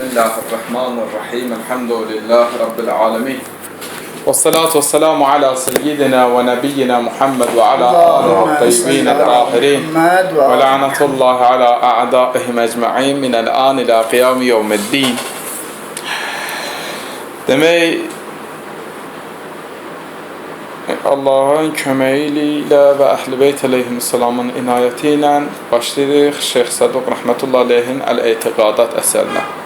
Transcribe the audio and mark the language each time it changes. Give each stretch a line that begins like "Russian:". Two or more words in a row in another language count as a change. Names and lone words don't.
Arabic: بسم الله الرحمن الرحيم. الحمد لله رب العالمين. والصلاة والسلام على سيدنا ونبينا محمد وعلى آله الطيبين الطاهرين ولعنة الله على أعدائهم أجمعين من الآن إلى قيام يوم الدين.
Azerbaijani: Demək, Allahın köməyi ilə və Əhl-i Beyt əleyhissalamın inayəti ilə başlayırıq Şeyx Səduq
Arabic: رحمة الله عليه
Azerbaijani: Əl-Etiqadat əsərinə.